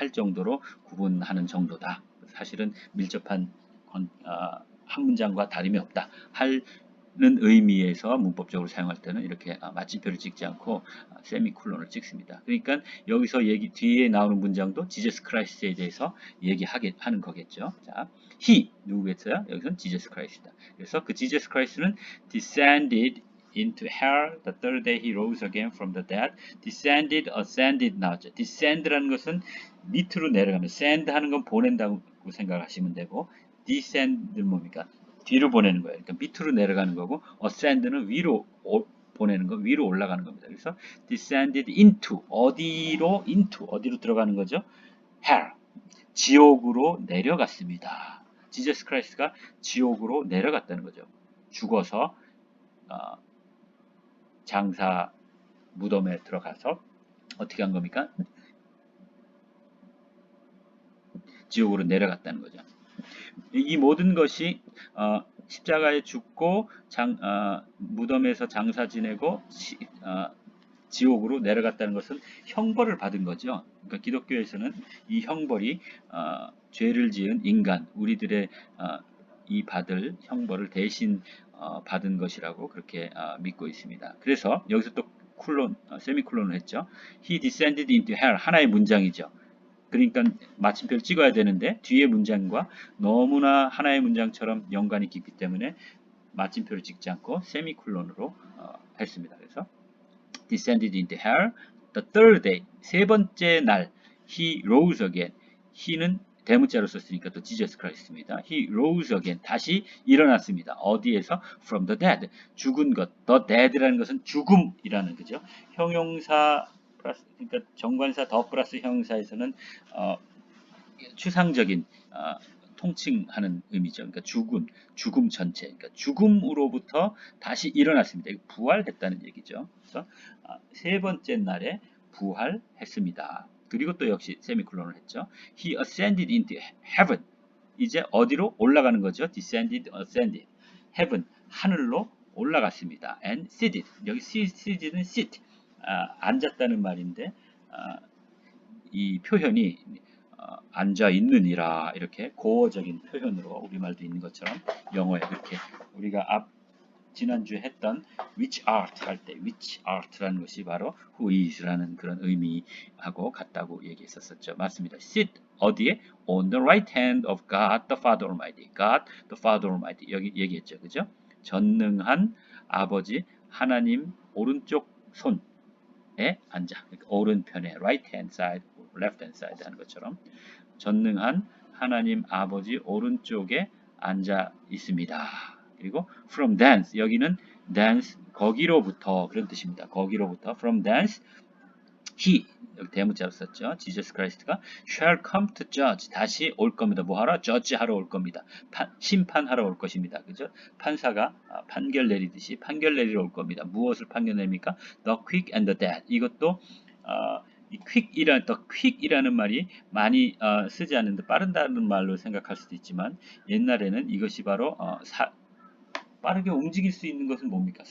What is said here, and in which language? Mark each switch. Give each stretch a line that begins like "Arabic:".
Korean: 할 정도로 구분하는 정도다. 사실은 밀접한 한 문장과 다름이 없다. 하는 의미에서 문법적으로 사용할 때는 이렇게 마침표를 찍지 않고 세미콜론을 찍습니다. 그러니까 여기서 뒤에 나오는 문장도 지저스 크라이스트에 대해서 하는 거겠죠. 자, he 누구겠어요? 여기서는 지저스 크라이스트다. 그래서 그 지저스 크라이스트는
English: descended into hell the third day he rose again from the dead. descended, ascended 나왔죠.
Korean: descend라는 것은 밑으로 내려가면 send 하는 건 보낸다고 생각하시면 되고 descend는 뭡니까? 뒤로 보내는 거예요. 그러니까 밑으로 내려가는 거고 ascend는 위로 보내는 거, 위로 올라가는 겁니다. 그래서 descended into 어디로 들어가는 거죠? hell 지옥으로 내려갔습니다. 지저스 크라이스트가 지옥으로 내려갔다는 거죠. 죽어서 장사 무덤에 들어가서 어떻게 한 겁니까? 지옥으로 내려갔다는 거죠. 이 모든 것이 십자가에 죽고 무덤에서 장사 지내고 지옥으로 내려갔다는 것은 형벌을 받은 거죠. 그러니까 기독교에서는 이 형벌이 죄를 지은 인간, 우리들의 이 받을 형벌을 대신 받은 것이라고 그렇게 믿고 있습니다. 그래서 여기서 또 세미콜론을 했죠.
English: He descended into hell 하나의 문장이죠.
Korean: 그러니까 마침표를 찍어야 되는데 뒤에 문장과 너무나 하나의 문장처럼 연관이 깊기 때문에 마침표를 찍지 않고 세미콜론으로 했습니다.
English: 그래서 descended into hell the third day
Korean: 세 번째 날
English: he rose again he는
Korean: 대문자로 썼으니까 또
English: Jesus Christ입니다. He rose again
Korean: 다시 일어났습니다. 어디에서?
English: From the dead
Korean: 죽은 것 the dead라는 것은 죽음이라는 거죠. 형용사 플러스 그러니까 정관사 더 플러스 형용사에서는 추상적인 통칭하는 의미죠. 그러니까 죽음 전체. 그러니까 죽음으로부터 다시 일어났습니다. 부활했다는 얘기죠. 그래서 세 번째 날에 부활했습니다. 그리고 또 역시 세미콜론을 했죠.
English: He ascended into heaven.
Korean: 이제 어디로 올라가는 거죠?
English: descended, ascended.
Korean: heaven, 하늘로 올라갔습니다.
English: and seated.
Korean: 여기 seated는 sit, 앉았다는 말인데 이 표현이 앉아 있느니라 이렇게 고어적인 표현으로 우리말도 있는 것처럼 영어에 그렇게 우리가 지난주에 했던 which art 할 때 which art라는 것이 바로 who is라는 그런 의미하고 같다고 얘기했었죠. 맞습니다. sit 어디에?
English: on the right hand of God the Father Almighty. God the Father Almighty 여기 얘기했죠.
Korean: 그죠? 전능한 아버지 하나님 오른쪽 손에 앉아. 그러니까 오른편에
English: right hand side, left hand side
Korean: 하는 것처럼 전능한 하나님 아버지 오른쪽에 앉아 있습니다. 그리고 from thence, 여기는 thence 거기로부터 그런 뜻입니다. 거기로부터
English: from thence he,
Korean: 여기 대문자로 썼죠.
English: Jesus Christ가 shall come to judge,
Korean: 다시 올 겁니다. 뭐 하러? judge 하러 올 겁니다. 심판하러 올 것입니다. 그죠? 판사가 판결 내리듯이 판결 내리러 올 겁니다. 무엇을 판결 내립니까?
English: The quick and the dead.
Korean: 이것도 이 the quick이라는 말이 많이 쓰지 않는데 빠른다는 말로 생각할 수도 있지만, 옛날에는 이것이 바로 빠르게 움직일 수 있는 것은 뭡니까?